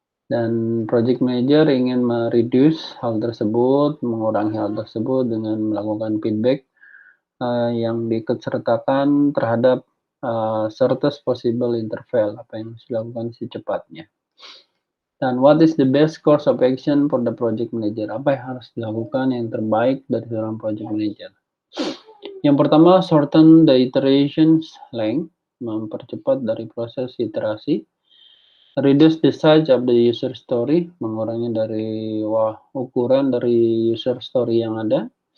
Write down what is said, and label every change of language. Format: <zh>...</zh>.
<id>Dan project manager ingin mereduce hal tersebut, mengurangi hal tersebut dengan melakukan feedback yang diikutsertakan terhadap shortest possible interval, apa yang harus dilakukan secepatnya.</id> <en>Dan what is the best course of action for the project manager?</en> <id>Apa yang harus dilakukan yang terbaik dari seorang project manager? Yang pertama,</id> <en>shorten the iterations length,</en> <id>mempercepat dari proses iterasi.</id> <en>Reduce the size of the user story,</en> <id>mengurangi dari ukuran dari user story yang ada.</id>